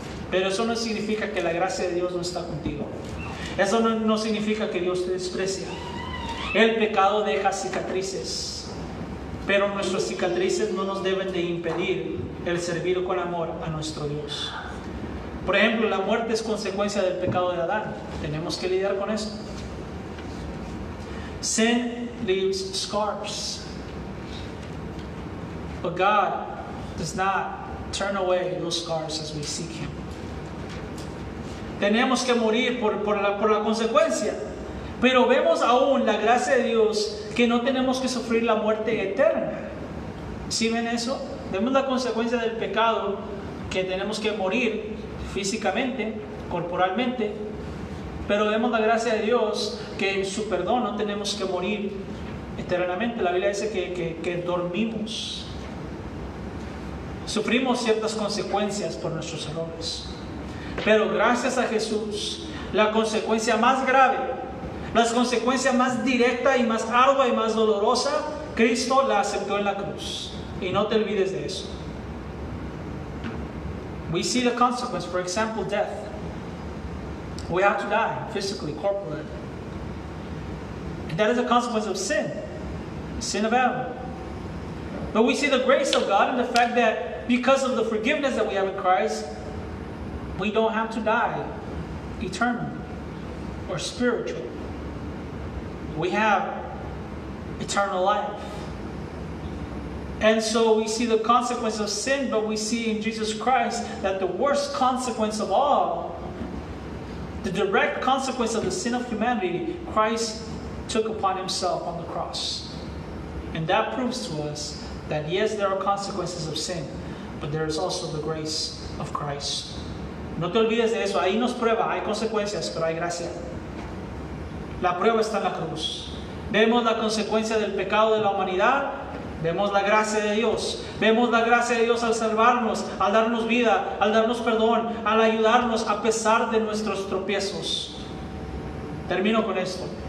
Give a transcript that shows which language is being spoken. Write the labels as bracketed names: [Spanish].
[Spanish] Pero eso no significa que la gracia de Dios no está contigo. Eso no significa que Dios te desprecia. El pecado deja cicatrices, pero nuestras cicatrices no nos deben de impedir el servir con amor a nuestro Dios. Por ejemplo, la muerte es consecuencia del pecado de Adán. Tenemos que lidiar con eso. [English] Sin leaves scars, but God does not turn away those scars as we seek Him. [Spanish] Tenemos que morir por la consecuencia. Pero vemos aún la gracia de Dios que no tenemos que sufrir la muerte eterna. ¿Sí ven eso? Vemos la consecuencia del pecado que tenemos que morir físicamente, corporalmente. Pero vemos la gracia de Dios que en su perdón no tenemos que morir eternamente. La Biblia dice que dormimos. Sufrimos ciertas consecuencias por nuestros errores. Pero gracias a Jesús, la consecuencia más grave, la consecuencia más directa y más ardua y más dolorosa, Cristo la aceptó en la cruz. Y no te olvides de eso. [English] We see the consequence, for example, death. We have to die physically, corporally. And that is a consequence of sin, sin of Adam. But we see the grace of God in the fact that because of the forgiveness that we have in Christ, we don't have to die eternally or spiritually. We have eternal life. And so we see the consequence of sin, but we see in Jesus Christ that the worst consequence of all, the direct consequence of the sin of humanity, Christ took upon Himself on the cross. And that proves to us that yes, there are consequences of sin, but there is also the grace of Christ. [Spanish] No te olvides de eso. Ahí nos prueba, hay consecuencias, pero hay gracia. La prueba está en la cruz. Vemos la consecuencia del pecado de la humanidad. Vemos la gracia de Dios. Vemos la gracia de Dios al salvarnos, al darnos vida, al darnos perdón, al ayudarnos a pesar de nuestros tropiezos. Termino con esto.